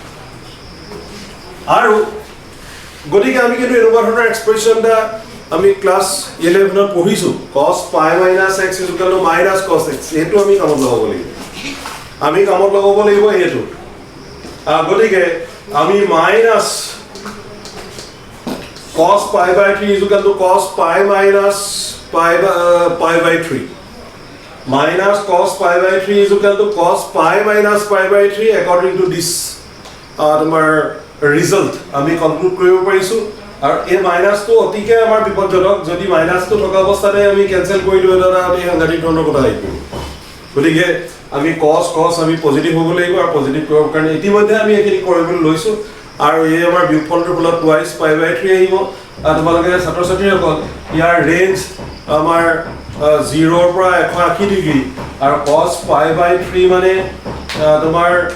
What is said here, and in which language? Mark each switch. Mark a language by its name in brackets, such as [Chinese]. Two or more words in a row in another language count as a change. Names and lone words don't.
[Assamese] আৰু গতিকে আমি কিন্তু এনেকুৱা ধৰণৰ এক্সপ্ৰেছনটা আমি ক্লাস 11 ত পঢ়িছো [English] cos pi minus x minus cos x [Assamese] এটো আমি কামত লগাব লাগিব এটো গতিকে আমি মাইনাস [English] cos pi/3 cos pi minus pi/3 minus cos pi/3 cos pi minus pi/3 according to this তোমাৰ result [Assamese] আমি কনক্লুড কৰিব পাৰিছো আৰু এই মাইনাসটো অতিকে আমাৰ বিপদজনক যদি মাইনাসটো থকা অৱস্থাতে আমি ক্যান্সেল কৰি দিও এটা আমি সাংঘাতিক ধৰণৰ কথা আহিব গতিকে আমি cos আমি পজিটিভ হ'ব লাগিব আৰু পজিটিভ কৰাৰ কাৰণে ইতিমধ্যে আমি এখিনি কৰিবলৈ লৈছো আৰু এই আমাৰ বিপদৰ ফলত [English] twice pi/3 [Assamese] আহিব আৰু তোমালোকে ছাত্ৰ-ছাত্ৰীসকল ইয়াৰ ৰেঞ্জ আমাৰ 0 ৰ পৰা 180 ডিগ্ৰী আৰু [English] cos pi/3 [Assamese] মানে তোমাৰ